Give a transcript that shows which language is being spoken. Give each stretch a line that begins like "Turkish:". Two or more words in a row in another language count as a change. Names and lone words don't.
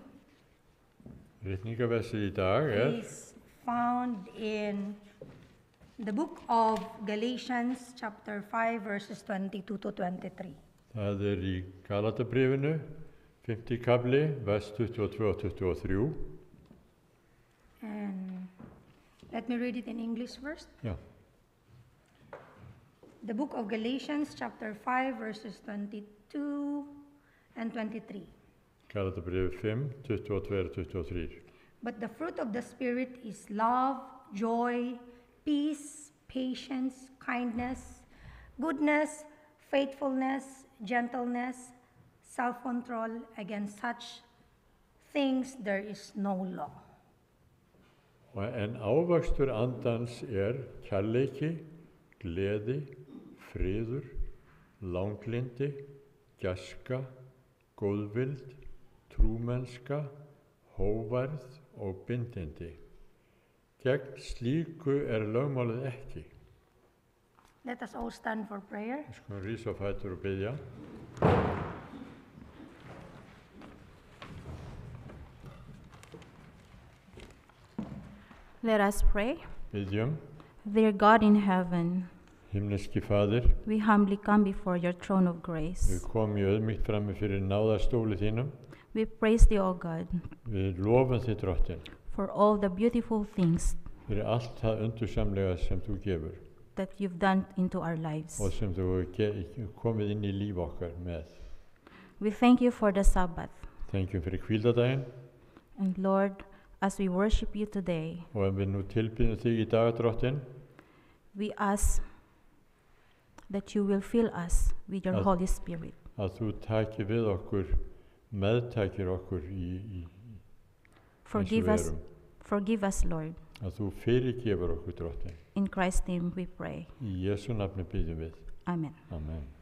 Icelandic: Ritningaversið í dag
English: is found in the book of Galatians chapter 5 verses 22 to 23.
Icelandic: Það í Galatabrifinu, 5. kafli, vers 22 og 23.
English: And let me read it in English first.
Icelandic: Já,
English: The book of Galatians chapter 5 verses 22 and 23.
Icelandic: Galatabrifið 5, 22 og 23.
English: But the fruit of the Spirit is love, joy, peace, patience, kindness, goodness, faithfulness, gentleness, self-control. Against such things there is no law.
Icelandic: En ávöxtur andans kærleiki, gleði, friður, langlindi, gæska, góðvild, trúmennska, hóværð og bindindi. Gegn slíku lögmálið ekki.
English: Let us all stand for prayer.
Icelandic: Við skulum rísa á fætur og biðja.
English: Let us pray.
Icelandic: Biðjum,
English: Dear God in heaven,
Icelandic: himneski Fadir,
English: we humbly come before your throne of
Icelandic: við
English: grace.
Icelandic: komum í auðmýkt frammi fyrir náðastóli þínum.
English: We praise thee, O God,
Icelandic: Við lofum þig, Drottin,
English: for all the beautiful things
Icelandic: fyrir allt það undursamlega sem þú gefur
English: that you've done into our lives.
Icelandic: og sem þú hefur komið inn í líf okkar með.
English: We thank you for the Sabbath.
Icelandic: Þengjum fyrir hvíldardaginn
English: And Lord, as we worship you today,
Icelandic: og ef við nú tilbýðum þig í dag, Drottin,
English: we ask that you will fill us with your
Icelandic: Að-
English: Holy Spirit.
Icelandic: að þú takir við okkur, meðtakir okkur í
English: Forgive us, forgive us, Lord.
Icelandic: að þú fyrirgefur okkur, Drottin.
English: In Christ's name we pray.
Icelandic: Í Jesú nafni biðjum við. Amen. Amen.